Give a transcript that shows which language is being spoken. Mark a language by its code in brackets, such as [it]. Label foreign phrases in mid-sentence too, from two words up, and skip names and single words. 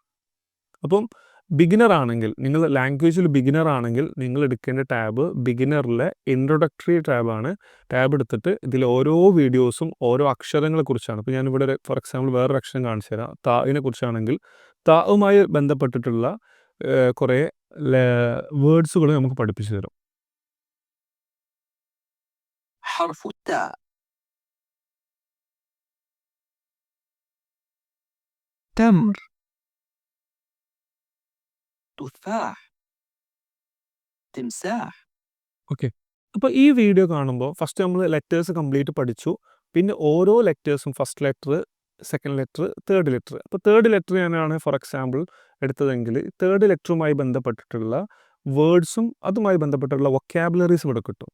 [ml] അപ്പം ബിഗിനർ ആണെങ്കിൽ, നിങ്ങൾ ലാംഗ്വേജിൽ ബിഗിനർ ആണെങ്കിൽ നിങ്ങൾ എടുക്കേണ്ട ടാബ് ബിഗിനറിലെ ഇൻട്രൊഡക്ടറി ടാബാണ്. ടാബ് എടുത്തിട്ട് ഇതിൽ ഓരോ വീഡിയോസും ഓരോ അക്ഷരങ്ങളെ കുറിച്ചാണ്. ഇപ്പോൾ ഞാനിവിടെ [en] for example [ml] വേറൊരു അക്ഷരം കാണിച്ചു തരാം. താഇനെ കുറിച്ചാണെങ്കിൽ താവുമായി ബന്ധപ്പെട്ടിട്ടുള്ള കുറേ വേർഡ്സുകൾ നമുക്ക് പഠിപ്പിച്ചു തരും. [ar] حرف التاء تمر تفاح تمساح [ml] ഓക്കെ. അപ്പോൾ ഈ വീഡിയോ കാണുമ്പോൾ ഫസ്റ്റ് നമ്മൾ [en] letters complete [ml] പഠിച്ചു. പിന്നെ ഓരോ ലെറ്റേഴ്സും [en] first letter, second letter, third letter. [ml] അപ്പോൾ [en] third letter [ml] ഞാനാണ് [en] for example [ml] എടുത്തതെങ്കിൽ തേർഡ് ലെറ്ററുമായി ബന്ധപ്പെട്ടിട്ടുള്ള വേർഡ്സും അതുമായി ബന്ധപ്പെട്ടുള്ള വൊക്കാബുലറീസ് ഇവിടെ കിട്ടും.